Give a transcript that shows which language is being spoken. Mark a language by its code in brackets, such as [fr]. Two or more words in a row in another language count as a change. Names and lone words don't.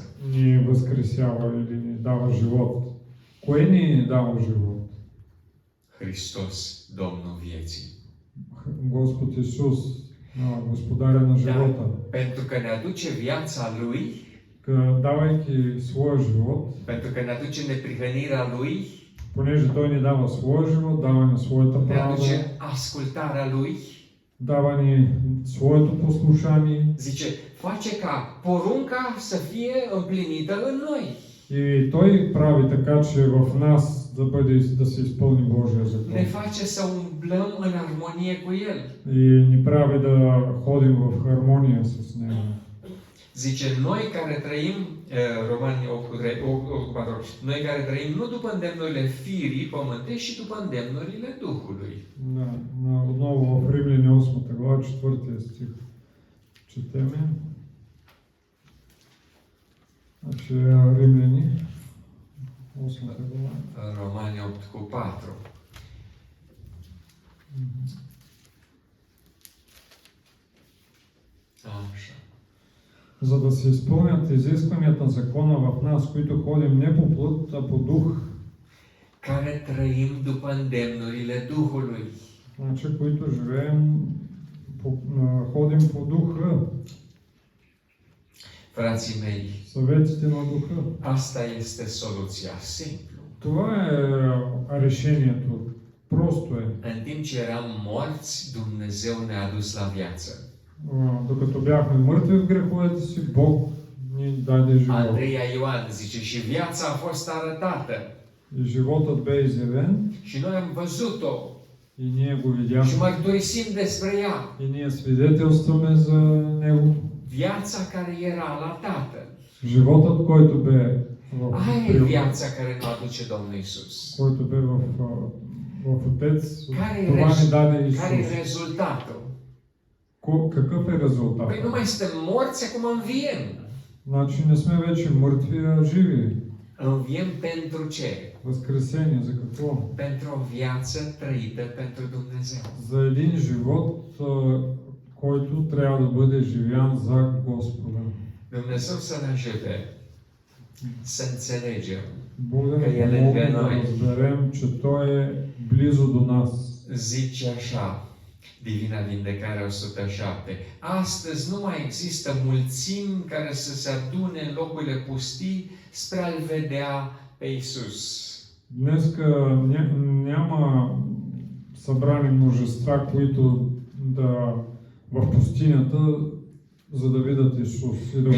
[bg] ни възкресява или ни дава живот. Кое ни дава живот? [ro] Hristos, Domnul vieții. [bg] Господ Исус, Господаря на живота. [ro] Pentru că ne aduce viața Lui, [bg] Давайки своя живот, [ro] pentru că ne aduce neprihănirea Lui, [bg] понеже Той ни дава своя живот, дава ни своята [ro] ne [bg] правда, [ro] aduce ascultarea Lui, [bg] дава ни своето послушание [ro] zice, face ca porunca să fie împlinită în noi. [bg] и Той прави така, че в нас да се изпълни Божия закон. [ro] Ne face să umblăm în armonie cu El. [bg] И ни прави да ходим в хармония с Него. [ro] Zice, noi care trăim, Romani 8:4, noi care trăim nu după îndemnurile firii pământești, ci după îndemnurile Duhului. [bg] Да, отново в Римляни 8 глава, 4 стих четеме. Значи Римляни 8 глава. [ro] Romani 8:4. Așa. [bg] за да се изпълнят изискванията на закона в нас, които ходим не по плът, а по дух. [ro] Care trăim după îndemnurile Duhului. [bg] Значи, които живеем, ходим по духа, [ro] Frații mei, [bg] съветите на духа. [ro] asta este soluția, simplu. [bg] Това е решението. Просто е. [ro] În timp ce eram morți, Dumnezeu ne-a dus la viață. [bg] Докато бяхме мъртви в греховете си, Бог ни даде живот. [ro] Andreea Ioan zice, și viața a fost arătată. [bg] И животът бе изявен [ro] Și noi am văzut-o [bg] и ние го [ro] și [bg] видяхме. [ro] mărturisim despre ea. [bg] И ние свидетелстваме за него. [ro] Viața care era la Tatăl. [bg] Животът, който бе в [ro] Aia e viața care ne aduce Domnul Isus. [bg] който бе в Отец, [ro] Care [bg] това ни даде [ro] e [bg] Исус. [ro] rezultatul? [bg] Какъв е резултатът? [ro] Păi nu mai suntem morți, acum înviem. [bg] Значи не сме вече мъртви, а живи. [ro] Înviem pentru ce? [bg] Възкресение за какво? [ro] Pentru o viață trăită pentru Dumnezeu. [bg] За един живот, който трябва да бъде живян за Господа. [ro] Dumnezeu să ne ajute să înțelegem. [bg] Бог да [ro] Că [bg] ни [ro] El e [bg] помогне [ro] лângă [bg] да [ro] noi. [bg] разберем, че Той е близо до нас. [ro] Zice așa, Divina Vindecare 107. Astăzi nu mai există mulțimi care să se adune în locurile pustii spre a-L vedea pe Isus. [bg] Днеска няма събрани множества, които да в пустинята, за да видят Исус и да го